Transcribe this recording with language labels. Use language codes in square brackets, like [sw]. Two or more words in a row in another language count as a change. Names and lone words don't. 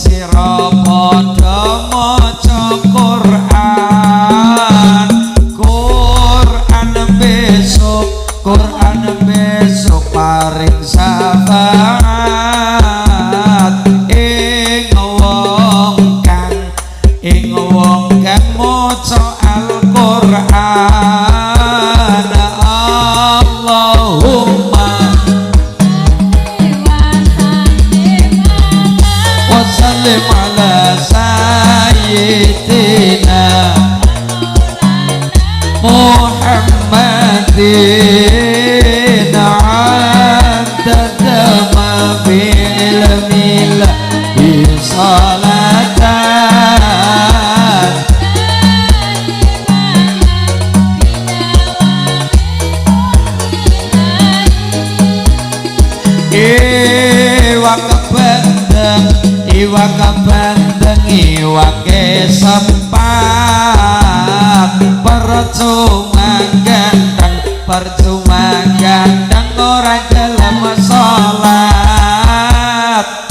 [jv] maca Quran besok paring syafaat ing wong kang maca Al-Quran. [ar] اللهم وسلم على سيدنا محمد عدد ما في علم الله [jv] salatan iwak bandeng iwake sepat percuma gandeng ora gelem salat.